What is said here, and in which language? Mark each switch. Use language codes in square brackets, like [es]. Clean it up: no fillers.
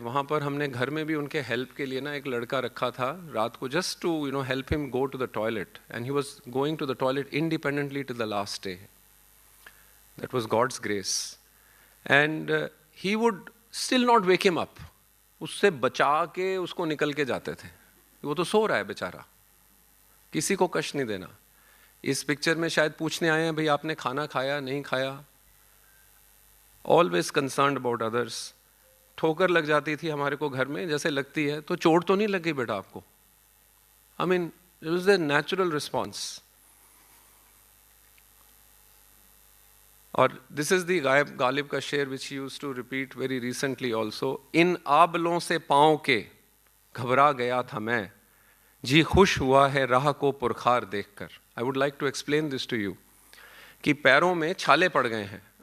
[hi] वहाँ पर हमने घर में भी उनके हेल्प के लिए ना एक लड़का रखा था रात को, [en] just to help him go to the toilet, and he was going to the toilet independently till the last day. That was God's grace. And he would still not wake him up. [hi] उससे बचा के उसको निकल के जाते थे. वो तो सो रहा है बेचारा. किसी को कष्ट नहीं देना. इस पिक्चर में शायद पूछने आए हैं भाई आपने खाना खाया नहीं खाया. [en] Always concerned about others. [hi] ठोकर लग जाती थी हमारे को घर में, जैसे लगती है तो चोट तो नहीं लगी बेटा आपको. [en] I mean, it was a natural response. और this is the Ghalib का शेर which he used to repeat very recently also. [hi] इन आबलों से पाँव के घबरा गया था मैं, जी खुश हुआ है राह को पुरखार देखकर. [en] I would like to explain this to you [hi] कि पैरों में छाले पड़ गए हैं.